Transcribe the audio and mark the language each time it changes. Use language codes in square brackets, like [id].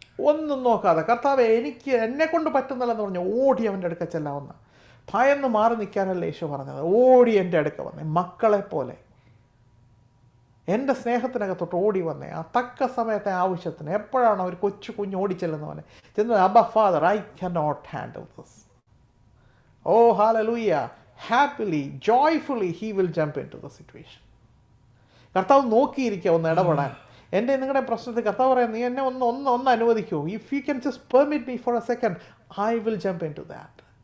[ml] ഒന്നും നോക്കാതെ കർത്താവെ എനിക്ക് എന്നെ കൊണ്ട് പറ്റുന്നില്ലെന്ന് പറഞ്ഞു ഓടി അവൻ്റെ അടുക്ക ചെല്ലാവുന്ന ഭയന്ന് മാറി നിൽക്കാനല്ല യേശു പറഞ്ഞത്. ഓടി എൻ്റെ അടുക്ക വന്നേ മക്കളെ പോലെ എൻ്റെ സ്നേഹത്തിനകത്തോട്ട് ഓടി വന്നേ ആ തക്ക സമയത്തെ ആവശ്യത്തിന് എപ്പോഴാണ് ഒരു കൊച്ചു കുഞ്ഞ് ഓടിച്ചെല്ലുന്ന പോലെ ചെന്ന് അബ്ബ [en] Father I cannot handle this. Oh hallelujah. Happily, joyfully he will jump into the situation. [ml] കർത്താവ് നോക്കിയിരിക്കുക ഒന്ന് ഇടപെടാൻ. എൻ്റെ നിങ്ങളുടെ പ്രശ്നത്തിൽ കർത്താവ് പറയാം നീ എന്നെ ഒന്ന് അനുവദിക്കൂ. [en] If you can just permit me for a second I will jump into that.